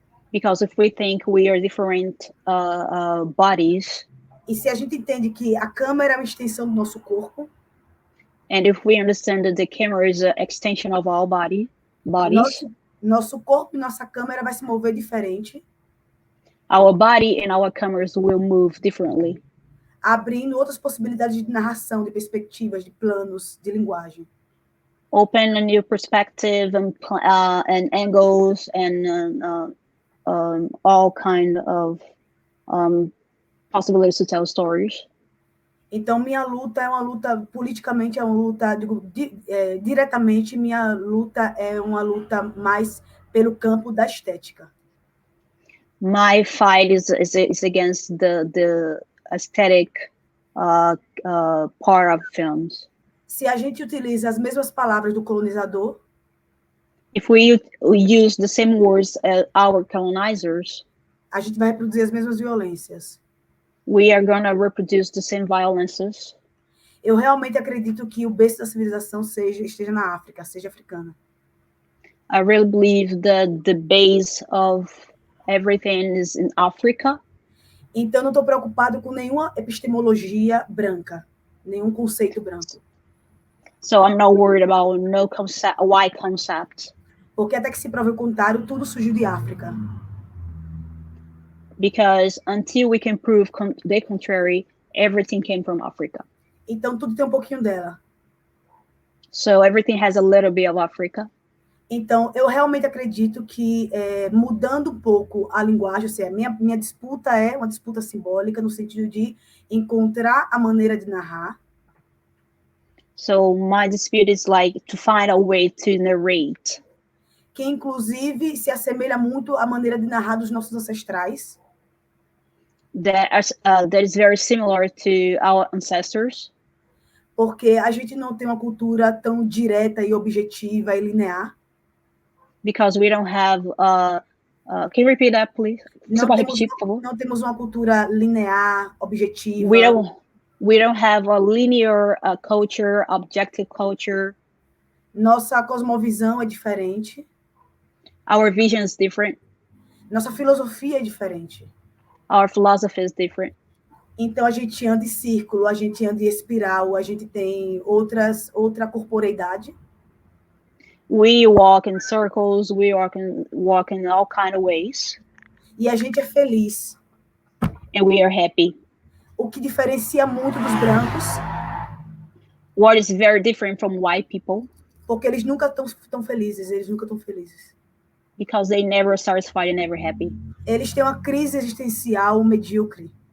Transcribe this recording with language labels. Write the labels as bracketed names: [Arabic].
[English] because if we think we are different bodies, [Portuguese] e se a gente entende que a câmera é uma extensão do nosso corpo, [English] and if we understand that the camera is an extension of our bodies, [Portuguese] nosso corpo e nossa câmera vai se mover diferente, [English] our body and our cameras will move differently, [Portuguese] abrindo outras possibilidades de narração, de perspectivas, de planos, de linguagem. [English] Open a new perspective and angles and all kind of possibilities to tell stories. [Portuguese] Então, minha luta é uma luta, politicamente é uma luta, diretamente, minha luta é uma luta mais pelo campo da estética. [English] My fight is against the aesthetic part of films. [Portuguese] Se a gente utiliza as mesmas palavras do colonizador, [English] if we use the same words as our colonizers, [Portuguese] a gente vai reproduzir as mesmas violências. [English] We are going to reproduce the same violences. [Portuguese] Eu realmente acredito que o berço da civilização esteja na África, seja africana. [English] I really believe that the base of everything is in Africa. [Portuguese] Então, não estou preocupado com nenhuma epistemologia branca, nenhum conceito branco. [English] So I'm not worried about no concept, white concept. [Portuguese] Porque até que se prove o contrário, tudo surgiu de África. [English] Because until we can prove the contrary, everything came from Africa. [Portuguese] Então, tudo tem um pouquinho dela. [English] So everything has a little bit of Africa. [Portuguese] Então, eu realmente acredito que, mudando um pouco a linguagem, ou seja, minha disputa é uma disputa simbólica, no sentido de encontrar a maneira de narrar. [English] So my dispute is like to find a way to narrate. [Portuguese] Que, inclusive, se assemelha muito à maneira de narrar dos nossos ancestrais. [English] That is very similar to our ancestors. [Portuguese] Porque a gente não tem uma cultura tão direta e objetiva e linear. [English] Because we don't have, can you repeat that, please? [Portuguese] Você pode repetir, por favor? Não temos uma cultura linear, objetiva. [English] We don't have a linear culture, objective culture. [Portuguese] Nossa cosmovisão é diferente. [English] Our vision is different. [Portuguese] Nossa filosofia é diferente. [English] Our philosophy is different. [Portuguese] Então, a gente anda em círculo, a gente anda em espiral, a gente tem outra corporeidade. [English] We walk in circles, we walk in all kind of ways. [Portuguese] E a gente é feliz. [English] And we are happy. [Portuguese] O que diferencia muito dos brancos. [English] What is very different from white people. [Portuguese] Porque eles nunca estão felizes, eles nunca estão felizes. [English] Because they never satisfied and never happy. [Portuguese] Eles têm uma crise existencial medíocre.